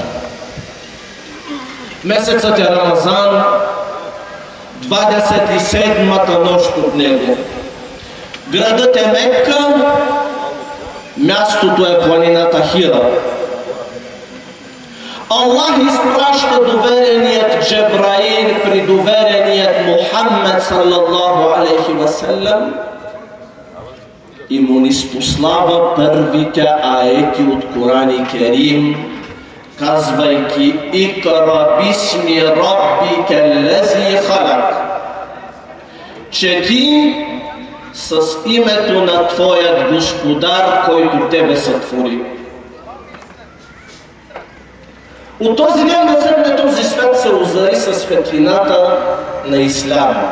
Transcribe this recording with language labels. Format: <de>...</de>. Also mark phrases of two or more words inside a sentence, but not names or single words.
<bg>Месецът е Рамазан, 27-та нощ от него. Градът е Мекка, мястото е планината Хира. Аллах изпраща довереният Джебраил при довереният Мухаммед</bg> <ar>صلى الله عليه وسلم</ar> <bg>и му ниспослава първите аети от</bg> <ar>قرآن كريم,</ar> <bg>казвайки:</bg> <ar>اقرأ باسم ربك الذي خلق.</ar> <bg>Чети с името на твоят Господар, който тебе сътвори. От този ден насетне този свят се озари със светлината на Исляма.</bg>